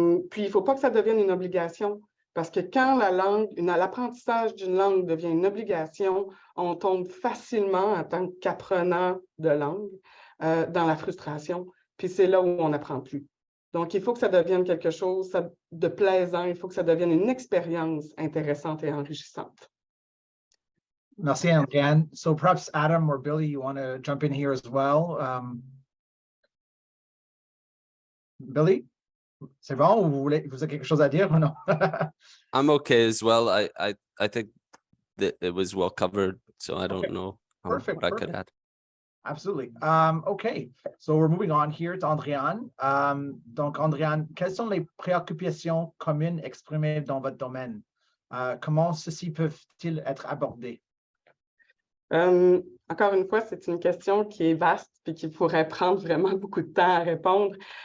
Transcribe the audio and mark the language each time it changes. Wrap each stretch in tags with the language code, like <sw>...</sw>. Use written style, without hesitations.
<fr>Puis il ne faut pas que ça devienne une obligation. Parce que quand l'apprentissage d'une langue devient une obligation, on tombe facilement en tant qu'apprenant de langue dans la frustration. Puis c'est là où on n'apprend plus. Donc, il faut que ça devienne quelque chose de plaisant, il faut que ça devienne une expérience intéressante et enrichissante. Merci, Andréanne.</fr> <en>So perhaps Adam or Billy, you want to jump in here as well?</en> <fr>Billy, c'est bon? Vous avez quelque chose à dire ou non?</fr> <en>I'm okay as well. I think that it was well covered, so I don't know what I could add. Absolutely. Okay, so we're moving on here to Andréanne.</en> <fr>Donc, Andréanne, quelles sont les préoccupations communes exprimées dans votre domaine? Comment ceux-ci peuvent-ils être abordés? Encore une fois, c'est une question qui est vaste et qui pourrait prendre vraiment beaucoup de temps à répondre.</fr>